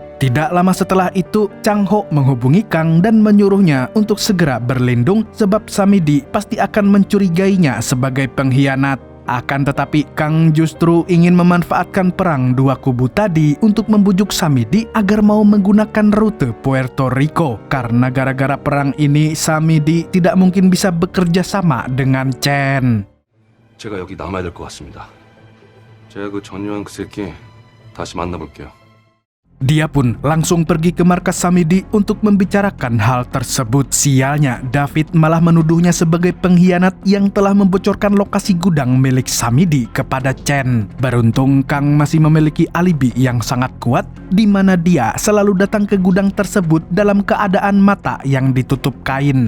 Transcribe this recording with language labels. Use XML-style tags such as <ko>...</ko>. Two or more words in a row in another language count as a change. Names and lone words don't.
<id>Tidak lama setelah itu, Chang Ho menghubungi Kang dan menyuruhnya untuk segera berlindung sebab Samidi pasti akan mencurigainya sebagai pengkhianat. Akan tetapi Kang justru ingin memanfaatkan perang dua kubu tadi untuk membujuk Samidi agar mau menggunakan rute Puerto Rico. Karena gara-gara perang ini Samidi tidak mungkin bisa bekerja sama dengan Chen.</id> <ko>제가 여기 남아야 될 것 같습니다. 제가 그 전유한 그 새끼 다시 만나볼게요.</ko> <id>Dia pun langsung pergi ke markas Samidi untuk membicarakan hal tersebut. Sialnya, David malah menuduhnya sebagai pengkhianat yang telah membocorkan lokasi gudang milik Samidi kepada Chen. Beruntung Kang masih memiliki alibi yang sangat kuat, di mana dia selalu datang ke gudang tersebut dalam keadaan mata yang ditutup kain.</id>